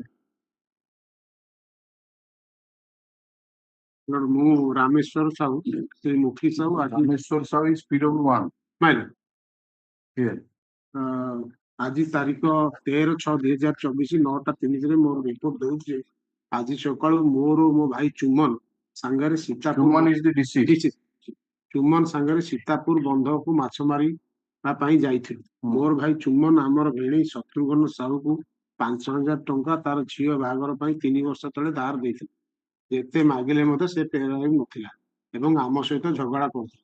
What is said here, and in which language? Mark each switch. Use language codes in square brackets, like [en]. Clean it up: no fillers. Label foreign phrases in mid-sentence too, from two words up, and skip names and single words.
[en] Lord, [or] ମୁଁ ରାମେଶ୍ୱର ସାହୁ ଶ୍ରୀ ମୁଖୀ ସାହୁ ଆଜି [en] Rameshwar Sahu is period 1. ମାଇଲ Here. [or] ଆଜି ତାରିଖ 13/6/2024 9:03 ମୋର ରିପୋର୍ଟ ଦଉଛି ଯେ ଆଜି ସକାଳୁ ମୋର ମୋ ଭାଇ ଚୁମନ ସାଙ୍ଗରେ ସୀତାପୁର [en] Chuman is the deceased. [or] ଚୁମନ ସାଙ୍ଗରେ ସୀତାପୁର ବନ୍ଧକୁ ମାଛ ମାରିବା ପାଇଁ ଯାଇଥିଲୁ। ମୋର ଭାଇ ଚୁମନ ଆମର ଭିଣେଇ ଶତ୍ରୁଘ୍ନ ସାହୁକୁ 5,000 ଟଙ୍କା ତାର ଝିଅ ବାହାଘର ପାଇଁ 3 ବର୍ଷ ତଳେ ଧାର ଦେଇଥିଲେ। ଯେତେ ମାଗିଲେ ମଧ୍ୟ ସେ ଫେରାଇ ନଥିଲା ଏବଂ ଆମ ସହିତ ଝଗଡ଼ା କରୁଥିଲା।